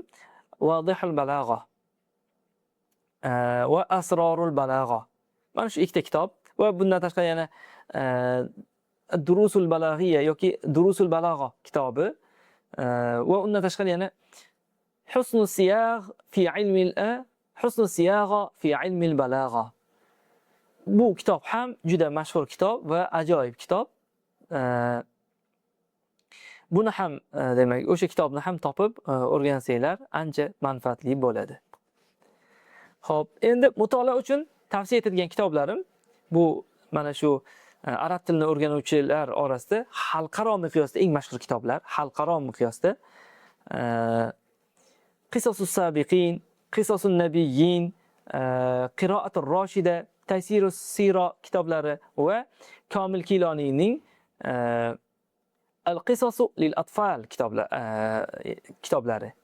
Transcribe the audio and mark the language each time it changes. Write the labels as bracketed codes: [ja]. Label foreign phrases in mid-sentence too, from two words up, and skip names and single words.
[uz] Vodihul balagha va asrorul balagha. Mana shu ikkita kitob va bundan tashqari yana Durusul balaghiya yoki Durusul balagha kitobi va undan tashqari yana Husnus siyagh fi ilmi Husnus siyagha fi ilmi balagha. bu kitob ham juda mashhur kitob va ajoyib kitob. Buni ham demak o'sha kitobni ham topib o'rgansanglar ancha manfaatli bo'ladi. Xo'p, endi mutolaa uchun tavsiya etilgan kitoblarim bu mana shu arab tilini o'rganuvchilar orasida xalqaro miqyosda eng mashhur kitoblar, xalqaro miqyosda Qisosus sabiqin, Qisosun nabiyyin, Qiroatur roshida, Taysirus siro kitoblari va Komil Kiloniyning Al-Qisosu lil atfal kitoblari.